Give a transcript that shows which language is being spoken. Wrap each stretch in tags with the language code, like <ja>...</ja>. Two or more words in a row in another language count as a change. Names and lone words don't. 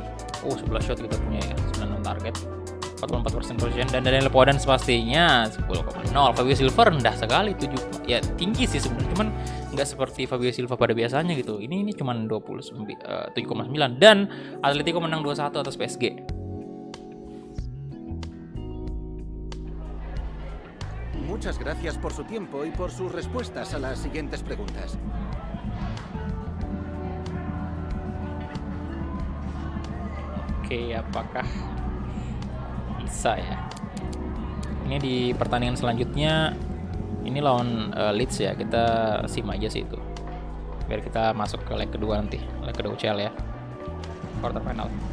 <id>11 shot kita punya ya, 96 target. 44% conversion dan Daniel Foden pastinya 10,0. Fabio Silva rendah sekali 7. Ya tinggi sih sebenarnya, cuman nggak seperti Fabio Silva pada biasanya gitu. Ini cuman 7,9 dan Atletico menang 2-1 atas PSG.</id> <es>Muchas gracias por su tiempo y por sus respuestas a las siguientes preguntas.</es> <id>Oke, apakah bisa ya? Ini di pertandingan selanjutnya, ini lawan Leeds ya, kita sim aja sih itu biar kita masuk ke leg kedua nanti, leg kedua UCL ya,</id> <en>quarter final.</en>